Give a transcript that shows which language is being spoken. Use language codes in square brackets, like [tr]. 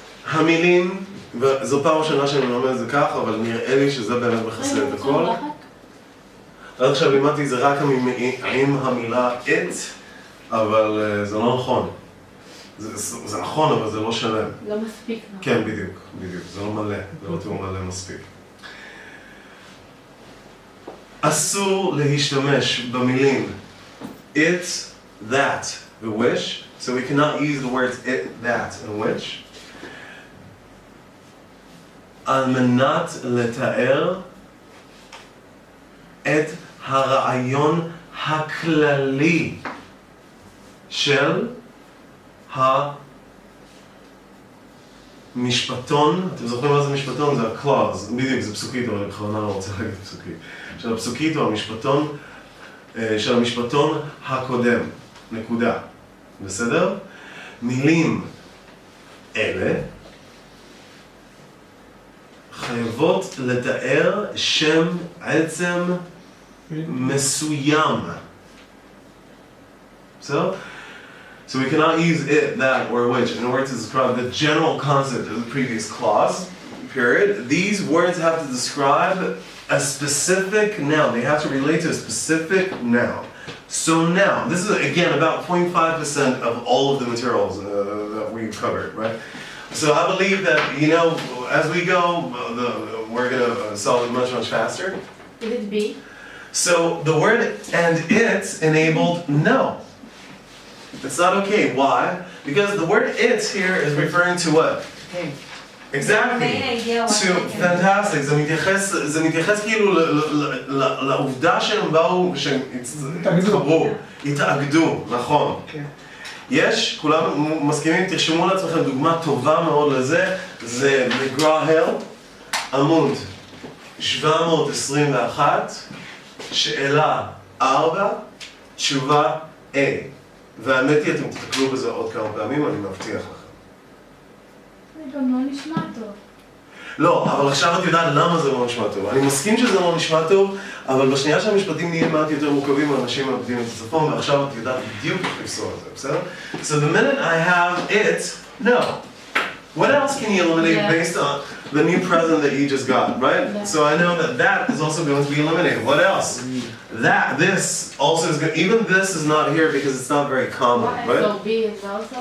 [he] המילים, וזו פעם ראשונה שאני מלמד את זה כך, אבל נראה לי שזה באמת מכסה את הכל. עד עכשיו לימדתי זה רק עם המילה it, אבל זה לא נכון. זה נכון, אבל זה לא שלם. לא מספיק. כן, בדיוק, זה לא מלא, זה לא תיאור מלא מספיק. אסור להשתמש במילים it, that, ו-which, [en] so we cannot use the words it, that, and which, [he] על מנת לתאר את הרעיון הכללי של המשפטון. אתם זוכרים מה זה משפטון? זה ה-clause, בדיוק, זה פסוקית, אבל אני בכוונה לא רוצה להגיד פסוקית. של הפסוקית או המשפטון, של המשפטון הקודם, נקודה. בסדר? מילים אלה חייבות לתאר שם עצם מסוים. בסדר? [en] So we cannot use it, that, or which in order to describe the general concept of the previous clause, period. These words have to describe a specific noun. They have to relate to a specific noun. So now, this is again about 0.5% of all of the materials that we covered, right? So I believe that, you know, as we go, we're going to solve it much, much faster. Could it be? So the word and it enabled no. It's not okay. Why? Because the word it here is referring to what? King. Exactly. To fantastic. [he] זה מתייחס כאילו לעובדה שהם באו, שהם התחברו, התאגדו, נכון. יש, כולם מסכימים, תרשמו לעצמכם דוגמה טובה מאוד לזה, זה מגרהל, עמוד 721, שאלה 4, תשובה A. והאמת היא, אתם תתקלו בזה עוד כמה פעמים, אני מבטיח לכם. זה גם לא נשמע טוב. לא, אבל עכשיו את יודעת למה זה לא נשמע טוב. אני מסכים שזה לא נשמע טוב, אבל בשנייה שהמשפטים נהיים מעט יותר מורכבים, האנשים מאבדים את הצפון, ועכשיו את יודעת בדיוק איך לפסור את זה, בסדר? [en] So the minute I have it, no. What else can you eliminate based on the new present that you just got, right? Yeah. So I know that that is also going to be eliminated. What else? That, this also is good. Even this is not here because it's not very common, right? So B is also